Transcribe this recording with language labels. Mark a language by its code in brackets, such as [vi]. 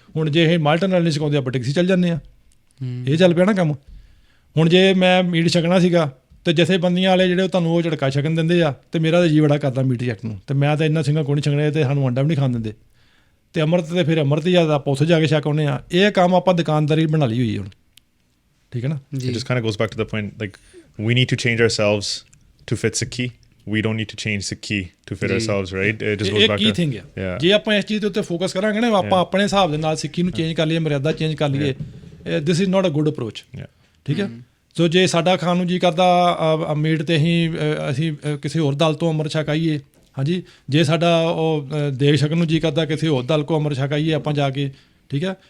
[pa] ਹੁਣ ਜੇ ਇਹ ਮਾਲਟਨ ਨਾਲ ਨਹੀਂ ਛਕਾਉਂਦੇ, ਆਪਾਂ ਟੈਕਸੀ ਚੱਲ ਜਾਂਦੇ ਹਾਂ। ਇਹ ਚੱਲ ਪਿਆ ਨਾ ਕੰਮ। ਹੁਣ ਜੇ ਮੈਂ ਮੀਟ ਛਕਣਾ ਸੀਗਾ ਅਤੇ ਜਥੇਬੰਦੀਆਂ ਵਾਲੇ ਜਿਹੜੇ ਤੁਹਾਨੂੰ ਉਹ ਝੜਕਾ ਛਕਣ ਦਿੰਦੇ ਆ, ਅਤੇ ਮੇਰਾ ਤਾਂ ਜੀ ਬੜਾ ਕਰਦਾ ਮੀਟ ਛਕਣ ਨੂੰ, ਅਤੇ ਮੈਂ ਤਾਂ ਇੰਨਾ ਸਿੰਘਾਂ ਕੋਲ ਨਹੀਂ ਛਕਣੇ, ਅਤੇ ਸਾਨੂੰ ਅੰਡਾ ਵੀ ਨਹੀਂ ਖਾਣ ਦਿੰਦੇ, ਅਤੇ ਅੰਮ੍ਰਿਤ ਤੇ ਫਿਰ ਅੰਮ੍ਰਿਤ ਹੀ ਜ਼ਿਆਦਾ ਆਪਾਂ ਉੱਥੇ ਜਾ ਕੇ ਛਕਾਉਂਦੇ ਹਾਂ। ਇਹ ਕੰਮ ਆਪਾਂ ਦੁਕਾਨਦਾਰੀ ਬਣਾ ਲਈ ਹੋਈ ਹੁਣ। ਠੀਕ ਹੈ ਨਾ। [en] It just kind of goes back to the point, like we need to change ourselves to fit Sikhi. We don't need to change Sikhi to fit ourselves, right? It just goes back to thing [pa] ਹੈ। ਜੇ ਆਪਾਂ ਇਸ ਚੀਜ਼ ਦੇ ਉੱਤੇ focus ਕਰਾਂਗੇ ਨਾ, ਆਪਾਂ ਆਪਣੇ ਹਿਸਾਬ ਦੇ ਨਾਲ ਸਿੱਖੀ ਨੂੰ ਚੇਂਜ ਕਰ ਲਈਏ, ਮਰਿਆਦਾ ਚੇਂਜ ਕਰ ਲਈਏ, [en] This is not a good approach. [pa] ਠੀਕ ਹੈ। ਸੋ ਜੇ ਸਾਡਾ ਖਾਣ ਨੂੰ ਜੀ ਕਰਦਾ ਮੀਟ ਤੇ ਅਸੀਂ ਕਿਸੇ ਹੋਰ ਦਲ ਤੋਂ ਅੰਮ੍ਰਿਤ ਛਕਾਈਏ। ਹਾਂਜੀ, ਜੇ ਸਾਡਾ ਉਹ ਦੇਗ ਛਕਣ ਨੂੰ ਜੀ ਕਰਦਾ ਕਿਸੇ ਹੋਰ ਦਲ ਕੋ ਅੰਮ੍ਰਿਤ ਛਕਾਈਏ ਆਪਾਂ ਜਾ ਕੇ। ਠੀਕ ਹੈ।